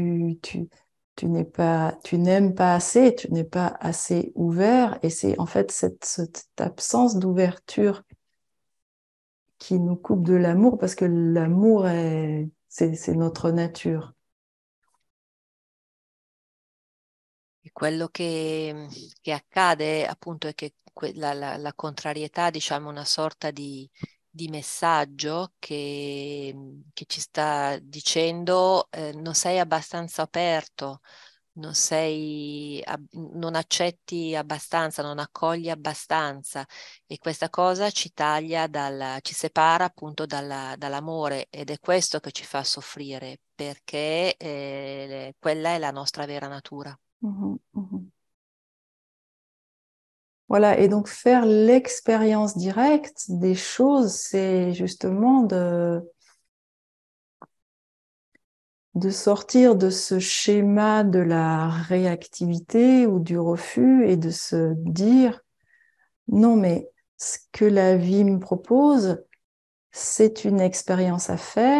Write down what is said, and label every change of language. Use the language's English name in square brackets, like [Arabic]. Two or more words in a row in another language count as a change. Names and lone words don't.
[French] tu n'aimes pas assez, tu n'es pas assez ouvert, et c'est en fait cette absence d'ouverture qui nous coupe de l'amour, parce que l'amour c'est notre nature. [Italian] E quello che accade appunto è che la contrarietà, diciamo, è una sorta di messaggio che ci sta dicendo non sei abbastanza aperto, non accetti abbastanza, non accogli abbastanza e questa cosa ci taglia ci separa appunto dall'amore ed è questo che ci fa soffrire perché quella è la nostra vera natura. Mhm, mhm. [French] Voilà, et donc faire l'expérience directe des choses, c'est justement de sortir de ce schéma de la réactivité ou du refus et de se dire, non, mais ce que la vie me propose, c'est une expérience à faire.